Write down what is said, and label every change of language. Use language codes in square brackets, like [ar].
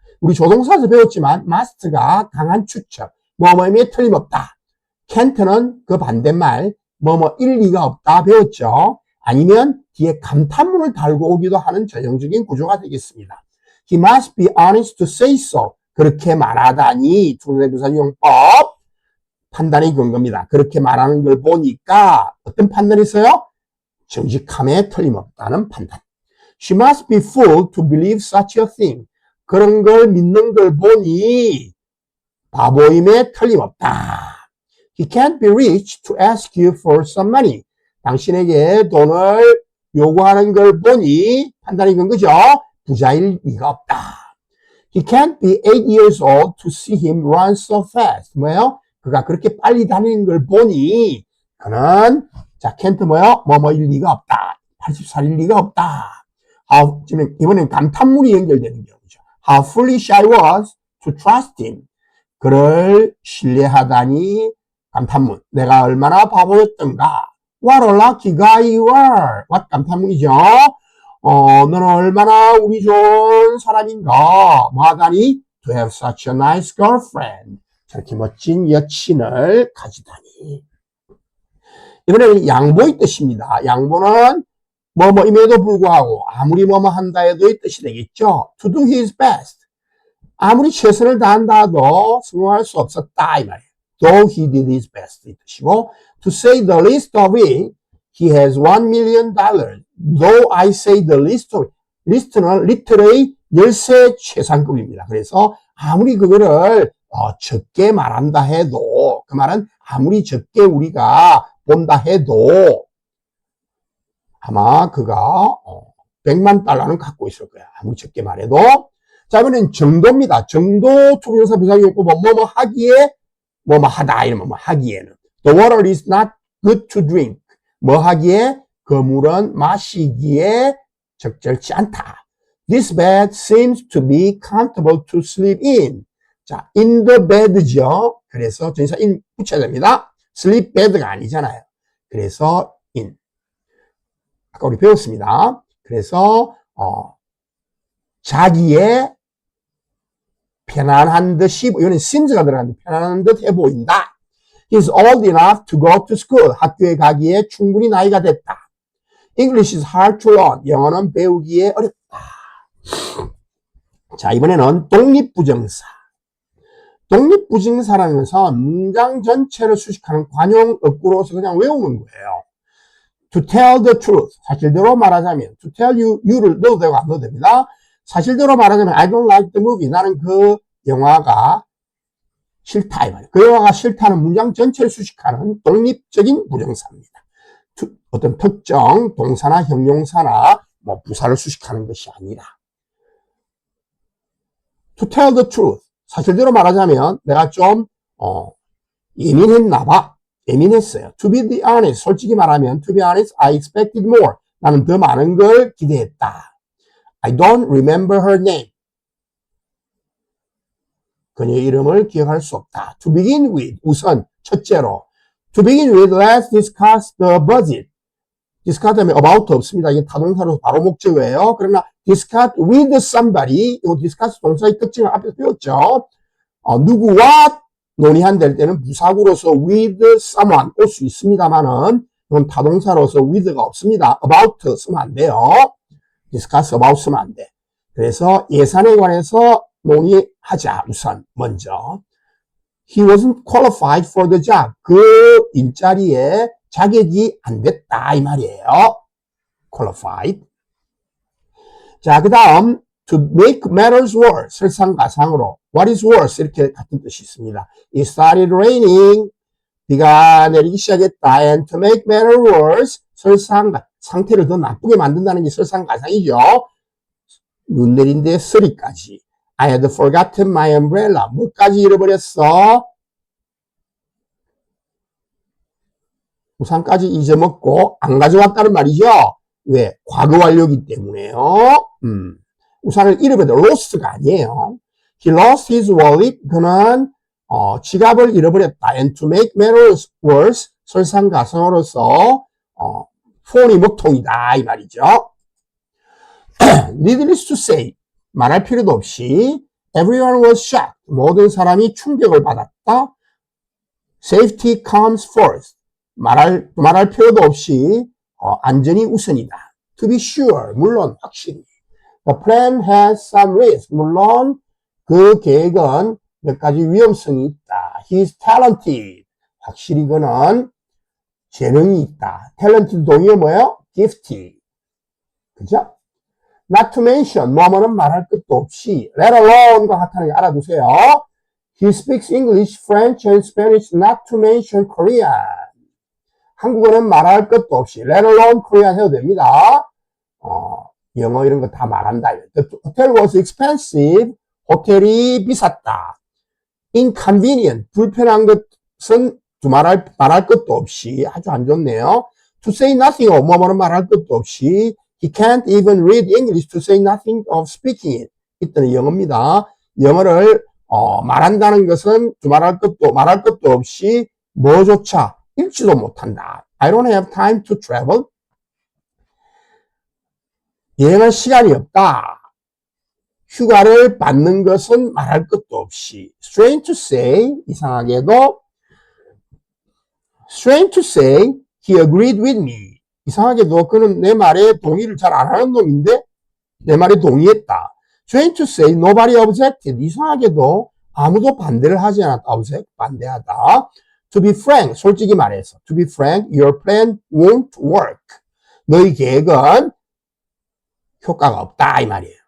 [ko] 우리 조동사에서 배웠지만 must가 강한 추측, 뭐뭐임에 틀림없다. can't는 그 반대말, 뭐뭐 일리가 없다 배웠죠. 아니면 뒤에 감탄문을 달고 오기도 하는 전형적인 구조가 되겠습니다. [en] He must be honest to say so. [ko] 그렇게 말하다니 투부정사의 부사용법 판단의 근거입니다. 그렇게 말하는 걸 보니까 어떤 판단이 있어요? 정직함에 틀림없다는 판단. [en] She must be fooled to believe such a thing. [ko] 그런 걸 믿는 걸 보니 바보임에 틀림없다. [en] He can't be rich to ask you for some money. [ko] 당신에게 돈을 요구하는 걸 보니 판단이 근거죠. 부자일 리가 없다. [en] He can't be 8 years old to see him run so fast. [ko] 뭐예요? 그가 그렇게 빨리 다니는 걸 보니 그는 자, can't 뭐요? 뭐뭐일 리가 없다. 84일 리가 없다. 이번엔 감탄문이 연결되는 경우죠. [en] How foolish I was to trust him. [ko] 그를 신뢰하다니 감탄문. 내가 얼마나 바보였던가. [en] What a lucky guy you are. what [ko] 감탄문이죠. 너는 얼마나 운이 좋은 사람인가. 뭐하다니? [en] To have such a nice girlfriend. [ko] 저렇게 멋진 여친을 가지다니. 이번에는 양보의 뜻입니다. 양보는 뭐뭐임에도 불구하고 아무리 뭐뭐 한다 해도 이 뜻이 되겠죠. [en] To do his best. [ko] 아무리 최선을 다한다 해도 성공할 수 없었다 이 말이에요. [en] Though he did his best [ko] 이 뜻이고 [en] to say the least of it, he has $1 million. Though I say the least of it. [ko] 리스트는 리틀의 열세 최상급입니다. 그래서 아무리 그거를 적게 말한다 해도 그 말은 아무리 적게 우리가 본다 해도 아마 그가 $100만 갖고 있을 거야. 아무리 적게 말해도. 자, 이번엔 정도입니다. 정도 투부정사 부사용법은 뭐뭐 하기에 뭐뭐 하다 이러면 뭐 하기에는 [en] The water is not good to drink. [ko] 뭐 하기에 그 물은 마시기에 적절치 않다. [en] This bed seems to be comfortable to sleep in. [ko] 자, [en] in the bed [ko] 죠. 그래서 전치사 in 붙여야 됩니다. sleep bed가 아니잖아요. 그래서 in. 아까 우리 배웠습니다. 그래서 자기의 편안한 듯이 이거는 seems가 들어가는데 편안한 듯 해 보인다. [en] He's old enough to go to school. [ko] 학교에 가기에 충분히 나이가 됐다. [en] English is hard to learn. [ko] 영어는 배우기에 어렵다. 자, 이번에는 독립부정사. 독립부정사라는 것은 문장 전체를 수식하는 관용 어구로서 그냥 외우는 거예요. [en] To tell the truth. [ko] 사실대로 말하자면, to tell you를 넣어도 되고 안 넣어도 됩니다. 사실대로 말하자면, [en] I don't like the movie. [ko] 나는 그 영화가 싫다. 이 말이에요. 그 영화가 싫다는 문장 전체를 수식하는 독립적인 부정사입니다. 어떤 특정 동사나 형용사나 뭐 부사를 수식하는 것이 아니라. [en] To tell the truth. [ko] 사실대로 말하자면, 내가 좀, 예민했나 봐. 예민했어요. [en] To be the honest. [ko] 솔직히 말하면, [en] to be honest, I expected more. [ko] 나는 더 많은 걸 기대했다. [en] I don't remember her name. [ko] 그녀의 이름을 기억할 수 없다. [en] To begin with. [ko] 우선, 첫째로. [en] To begin with, let's discuss the budget. [ko] discuss 하면 about 없습니다. 이게 타동사로 바로 목적어예요. 그러나 [en] discuss with somebody. [ko] 이 discuss 동사의 특징을 앞에서 배웠죠. 누구와 논의한될 때는 부사구로서 with someone 올 수 있습니다만은 이건 타동사로서 with가 없습니다. about 쓰면 안 돼요. discuss about 쓰면 안 돼. 그래서 예산에 관해서 논의하자. 우선 먼저. [en] He wasn't qualified for the job. [ko] 그 일자리에 자격이 안 됐다 이 말이에요. [en] qualified. [ko] 자, 그 다음 [en] to make matters worse. [ko] 설상가상으로 what is worse 이렇게 같은 뜻이 있습니다. [en] It started raining. [ko] 비가 내리기 시작했다. [en] And to make matters worse. [ko] 상태를 더 나쁘게 만든다는 게 설상가상이죠. 눈 내린 데 쓰리까지. [en] I had forgotten my umbrella. [ko] 뭐까지 잃어버렸어? 우산까지 잊어먹고 안 가져왔다는 말이죠. 왜? 과거 완료이기 때문에요. 우산을 잃어버렸다. lost가 아니에요. [en] He lost his wallet. [ko] 그는 지갑을 잃어버렸다. [en] And to make matters worse, [ko] 설상가상으로서 폰이 먹통이다 이 말이죠. [en] Needless to say, [ko] 말할 필요도 없이 [en] everyone was shocked. [ko] 모든 사람이 충격을 받았다. [en] Safety comes first. [ko] 말할 필요도 없이 안전이 우선이다. [en] To be sure, [ko] 물론 확실히. [en] The plan has some risk. [ko] 물론 그 계획은 몇 가지 위험성이 있다. [en] He is talented. [ko] 확실히 그는 재능이 있다. talented 동의어 뭐예요? [en] gifted. [ko] 그죠? [en] Not to mention, [ko] 뭐뭐는 말할 것도 없이, let alone과 같다는 게 알아두세요. [en] He speaks English, French, and Spanish, not to mention Korean. [ko] 한국어는 말할 것도 없이, let alone Korean 해도 됩니다. 영어 이런 거 다 말한다. [en] The hotel was expensive. [ko] 호텔이 비쌌다. Inconvenient. 불편한 것은 말할 것도 없이, 아주 안 좋네요. [en] To say nothing of, [ko] 뭐뭐는 말할 것도 없이, [en] He can't even read English to say nothing of speaking it. [ko] 이때는 영어입니다. 영어를 말한다는 것은 말할 것도 없이 뭐조차 읽지도 못한다. [en] I don't have time to travel. [ko] 여행할 시간이 없다. 휴가를 받는 것은 말할 것도 없이. [en] Strange to say, [ko] 이상하게도 [en] Strange to say, he agreed with me. [ko] 이상하게도 그는 내 말에 동의를 잘 안 하는 놈인데 내 말에 동의했다. [en] Strange to say, nobody objected. [ko] 이상하게도 아무도 반대를 하지 않았다. object, 반대하다. [en] To be frank, [ko] 솔직히 말해서. [en] To be frank, your plan won't work. [ko] 너희 계획은 효과가 없다 이 말이에요.